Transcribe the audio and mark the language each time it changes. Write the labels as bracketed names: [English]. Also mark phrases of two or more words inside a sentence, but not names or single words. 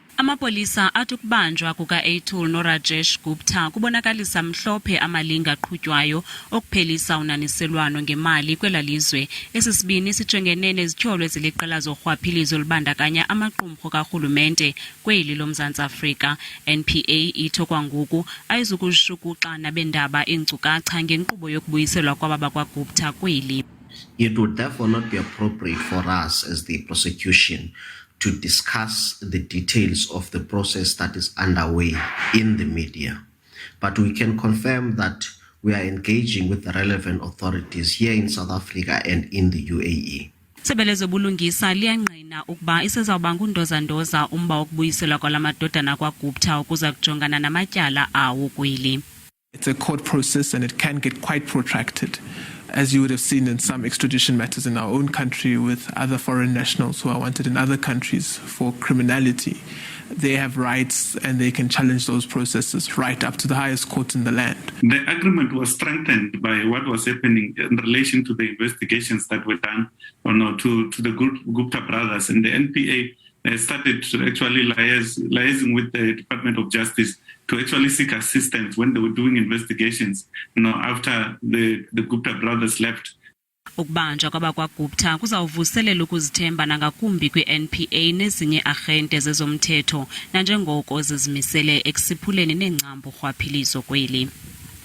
[Xhosa] Amapolisa athi ukubanjwa kuka-atyholwa noRajesh Gupta kubonakalisa mhlophe amalinga aqhutywayo okuphelisa unaniselwano ngemali kwelalizwe. Esisibini sijongene nezithyolo eziliqela zorhwaphilizo olubandakanya amaqumrhu karhulumente kweli loMzantsi Afrika. NPA itsho kwangoku ayizukuzishukuxa nabendaba iinkcukacha ngenkqubo yokubuyiselwa kwabakwa-Gupta kweli. [English] It would therefore not be appropriate for us as the prosecution to discuss the details of the process that is underway in the media. But we can confirm that we are engaging with the relevant authorities here in South Africa and in the UAE. [Xhosa] Sebelezo bulungisa liyangqina ukuba isezawuba ngundozandoza umba wokubuyiselwa kwalamadodana akwa-Gupta ukuza kujongana namatyala awo kweli. [English] It's a court process and it can get quite protracted, as you would have seen in some extradition matters in our own country with other foreign nationals who are wanted in other countries for criminality. They have rights and they can challenge those processes right up to the highest court in the land. The agreement was strengthened by what was happening in relation to the investigations that were done to the Gupta brothers, and the NPA started to actually liaising with the Department of Justice to actually seek assistance when they were doing investigations, after the Gupta brothers left. [Xhosa] Ukubanjwa kwabakwa-Gupta kuzawuvuselela ukuzithemba nangakumbi kwi-NPA nezinye arhente zezomthetho nanjengoko zizimisele ekusiphuleni neengcambu rhwaphilizo kweli.